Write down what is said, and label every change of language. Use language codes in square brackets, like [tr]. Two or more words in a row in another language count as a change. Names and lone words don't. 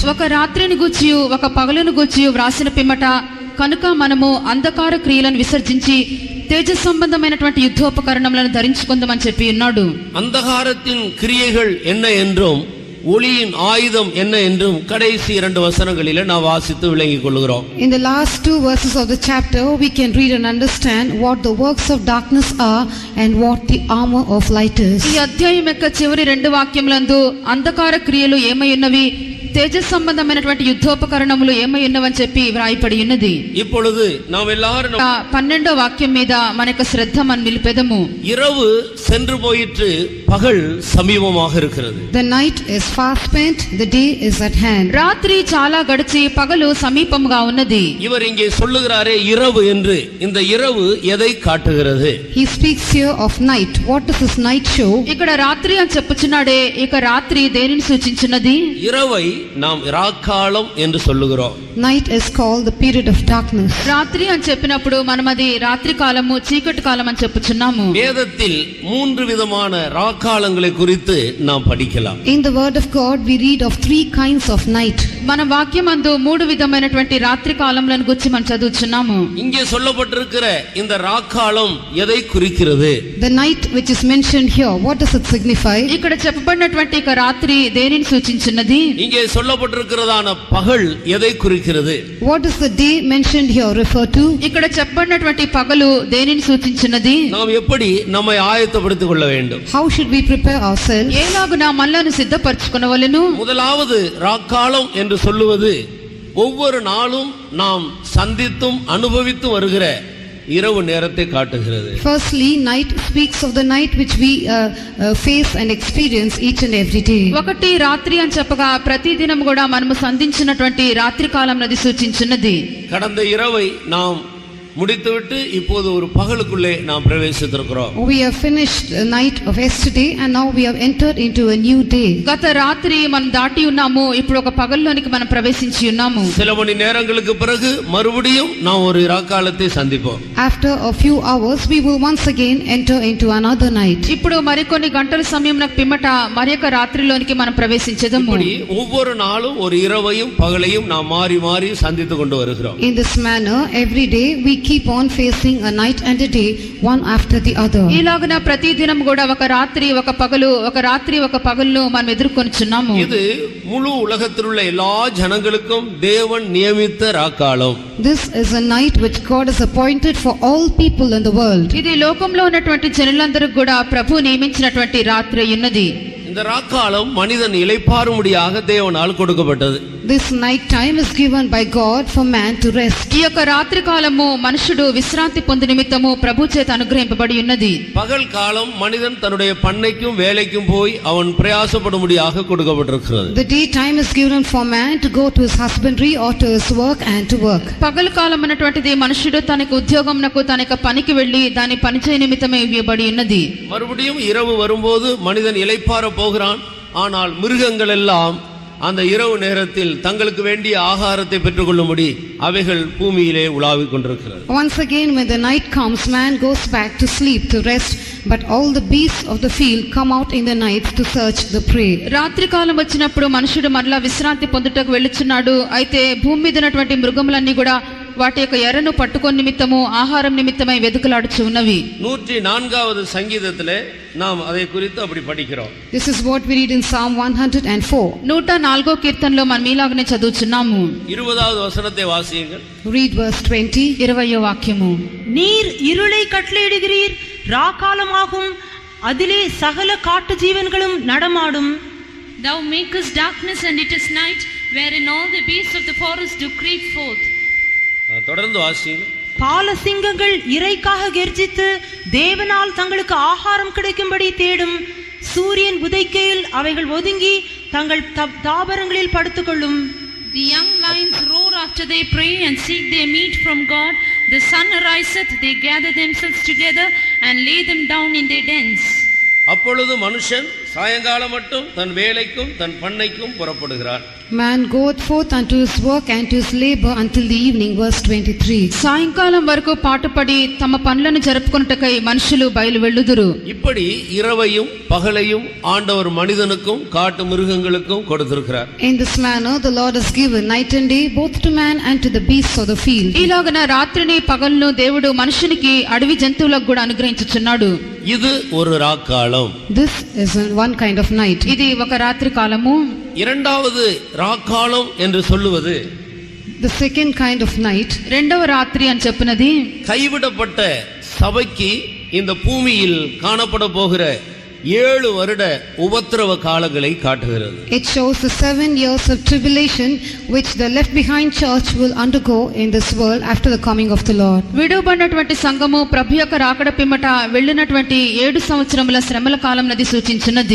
[te] ఒక రాత్రిని గూర్చి ఒక పగలును గూర్చి వ్రాసిన పిమ్మట కనుక మనము అంధకార క్రియలను విసర్జించి తేజ సంబంధమైనటువంటి యుద్ధోపకరణములను ధరించుకుందామని చెప్పి ఉన్నాడు. [ta] அந்தகாரத்தின் கிரியைகள் என்ன என்றும் ஒளியின் ஆயுதம் என்ன என்றும் கடைசி 2 வசனங்களிலே நாம் வாசித்து விளங்கிக் கொள்கிறோம். [en] In the last 2 verses of the chapter we can read and understand what the works of darkness are and what the armor of light is. [te] ఈ అధ్యాయం యొక్క చివరి 2 వాక్యములందు అంధకార క్రియలు ఏమై ఉన్నవి, తేజ సంబంధమైనటువంటి యుద్ధోపకరణములు ఏమై ఉన్నవని చెప్పి వ్రాయబడి ఉన్నది. [ta] இப்பொழுது நாம் எல்லாரும் [te] 12వ వాక్యం మీద మన యొక్క శ్రద్ధ మనం నిలిపెదము. [ta] இரவு சென்று போயிற்று பகல் சமீபமாக இருக்கிறது. [en] The night is fast spent, the day is at hand. [te] రాత్రి చాలా గడిచి పగలు సమీపంగా ఉన్నది. [ta] இவர் இங்கே சொல்லுகிறாரே இரவு என்று. இந்த இரவு எதை காட்டுகிறது? [en] He speaks here of night. What does this night show? [te] ఇక్కడ రాత్రి అని చెప్పుచున్నాడే, ఇక రాత్రి దేనిని సూచించున్నది? [ta] இரவை நாம் ராக்காலம் என்று சொல்லுகிறோம். [en] Night is called the period of darkness. [te] రాత్రి అని చెప్పినప్పుడు మనం అది రాత్రి కాలము చీకటి కాలం అని చెప్పుచున్నాము. [ta] வேதத்தில் 3 விதமான ராக்காலங்களை குறித்து நாம் படிக்கலாம். [en] In the word of God we read of 3 kinds of night. [te] మన వాక్యమందు 3 విధమైనటువంటి రాత్రి కాలములను గురించి మనం చదువుచున్నాము. [ta] இங்கே சொல்லப்பட்டிருக்கிற இந்த ராக்காலம் எதை குறிக்கிறது? [en] The night which is mentioned here, what does it signify? [te] ఇక్కడ చెప్పబడినటువంటి ఇక రాత్రి దేనిని సూచించున్నది? [ta] இங்கே சொல்லப்பட்டிருக்கிறதான பகல் எதை குறிக்கிறது? [en] What does the day mentioned here refer to? [te] ఇక్కడ చెప్పబడినటువంటి పగలు దేనిని సూచించున్నది? [ta] நாம் எப்படி நம்மை ஆயத்தப்படுத்திக் கொள்ள வேண்டும்? [en] How should we prepare ourselves? [te] ఏలాగున మనలను సిద్ధపరచుకొనవలెను? [ta] முதலாவது ராக்காலம் என்று சொல்லுவது ஒவ்வொரு நாளும் நாம் சந்தித்தும் அனுபவித்து வருகிற இரவு நேரத்தை காட்டுகிறது. [en] Firstly, night speaks of the night which we face and experience each and every day. [te] ఒకటి రాత్రి అని చెప్పగా ప్రతి దినం కూడా మనము సంధించినటువంటి రాత్రి కాలం నది సూచించున్నది. [ta] கடந்த இரவை நாம் முடித்துவிட்டு இப்போது ஒரு பகலுக்குள்ளே நாம் பிரவேசித்திருக்கிறோம். [en] We have finished the night of yesterday and now we have entered into a new day. [te] గత రాత్రి మనం దాటి ఉన్నాము, ఇప్పుడు ఒక పగల్లోనికి మనం ప్రవేశించి ఉన్నాము. [ta] சில மணி நேரங்களுக்கு பிறகு மறுபடியும் நாம் ஒரு ராக்காலத்தை சந்திப்போம். [en] After a few hours we will once again enter into another night. [te] ఇప్పుడు మరికొన్ని గంటల సమయంలో పిమ్మట మరొక రాత్రిలోనికి మనం ప్రవేశించదము. [ta] இப்படி ஒவ்வொரு நாளும் ஒரு இரவையும் பகலையும் நாம் மாறி மாறி சந்தித்து கொண்டு வருகிறோம். [en] In this manner every day we keep on facing a night and a day one after the other. [te] ఇలాగన ప్రతి దినం కూడా ఒక రాత్రి ఒక పగలు ఒక రాత్రి ఒక పగలును మనం ఎదుర్కొనుచున్నాము. [ta] இது முழு உலகத்தில் உள்ள எல்லா ஜனங்களுக்கும் தேவன் நியமித்த ராக்காலம். [en] This is a night which God has appointed for all people in the world. [te] ఇది లోకంలో ఉన్నటువంటి జనులందరికీ కూడా ప్రభు నియమించినటువంటి రాత్రి ఉన్నది. [ta] இந்த ராக்காலம் மனிதன் இளைப்பாறும்படியாக தேவனால் கொடுக்கப்பட்டது. [en] This night time is given by God for man to rest. [te] ఈ యొక్క రాత్రి కాలము మనుషుడు విశ్రాంతి పొందు నిమిత్తము ప్రభు చేత అనుగ్రహింపబడి ఉన్నది. [ta] பகல் காலம் மனிதன் தன்னுடைய பண்ணைக்கும் வேலைக்கும் போய் அவன் பிரயாசப்படும்படியாக கொடுக்கப்பட்டிருக்கிறது. [en] The day time is given for man to go to his husbandry or to his work and to work. [te] పగలు కాలం అన్నటువంటిది మనుషుడు తనకు ఉద్యోగంనకు తనకు పనికి వెళ్లి దాని పని చేయ నిమిత్తమే ఇవ్వబడి ఉన్నది. [ta] மறுபடியும் இரவு வரும்போது மனிதன் இளைப்பாற போகிறான். ஆனால் மிருகங்கள் எல்லாம் அந்த இரவு நேரத்தில் தங்களுக்கு வேண்டிய ஆகாரத்தை பெற்றுக்கொள்ளும்படி அவைகள் பூமியிலே உலாவிக் கொண்டிருக்கிறது. [en] Once again when the night comes man goes back to sleep to rest, but all the beasts of the field come out in the night to search the prey. [te] రాత్రి కాలం వచ్చినప్పుడు మనుషుడు మరలా విశ్రాంతి పొందుటకు వెళ్ళుచున్నాడు. అయితే భూమి మీద ఉన్నటువంటి మృగములన్నీ కూడా వాటి యొక్క ఎరను పట్టుకొని నిమిత్తము ఆహారం నిమిత్తమై వెదుకలాడుచు ఉన్నవి. [ta] 104வது சங்கீதத்திலே நாம் அதை குறித்து அப்படி படிக்கிறோம். [en] This is what we read in Psalm 104. [te] 104వ కీర్తనలో మనం ఇలాగనే చదువుచున్నాము. [ta] 20வது வசனத்தை வாசியுங்கள். [en] Read verse 20. [te] 20వ వాక్యము. [ta] நீர் இருளை கட்டளையிடுகிறீர், ராக்காலமாகும், அதிலே சகல காட்டு ஜீவன்களும் நடமாடும். [en] Thou makest darkness and it is night, wherein all the beasts of the forest do creep forth. [ta] தொடர்ந்து வாசியுங்கள். பாலசிங்கங்கள் இரைக்காக கெர்ச்சித்து தேவனால் தங்களுக்கு ஆகாரம் கிடைக்கும்படி தேடும். சூரியன் உதைக்கையில் அவைகள் ஒதுங்கி தங்கள் தாபரங்களில் படுத்துக்கொள்ளும். [en] The young lions roar after their prey and seek their meat from God. The sun ariseth, they gather themselves together and lay them down in their dens. [ta] அப்பொழுது மனுஷன் சாயங்காலம் மட்டும் தன் வேலைக்கும் தன் பண்ணைக்கும் புறப்படுகிறார். [en] Man goeth forth unto his work and to his labor until the evening. Verse 23. [te] సాయంకాలం వరకు పాటుపడి తమ పనులను జరుపుకొనుటకై మనుషులు బయలు వెళ్ళుదురు. [ta] இப்படி இரவையும் பகலையும் ஆண்டவர் மனிதனுக்கும் காட்டு மிருகங்களுக்கும் கொடுத்திருக்கிறார். [en] In this manner the Lord has given night and day both to man and to the beasts of the field. [te] ఇలాగన రాత్రిని పగలును దేవుడు మనుషునికి అడవి జంతువులకు కూడా అనుగ్రహించుచున్నాడు. [ta] இது ஒரு ராக்காலம். [en] This is one kind of night. [te] ఇది ఒక రాత్రి కాలము. [ta] இரண்டாவது ராக்காலம் என்று சொல்லுவது [en] The second kind of night, [te] రెండవ రాత్రి అని చెప్పినది [ta] கைவிடப்பட்ட சபைக்கு இந்த பூமியில் காணப்பட போகிற 7 வருட உபத்திரவ காலங்களை காட்டுகிறது. [en] it shows the 7 years of tribulation which the left behind church will undergo in this world after the coming of the Lord. [te] విడువబడినటువంటి సంఘము ప్రభు యొక్క రాకడ పిమ్మట వెళ్ళినటువంటి 7 సంవత్సరముల శ్రమల కాలం నది సూచించినది.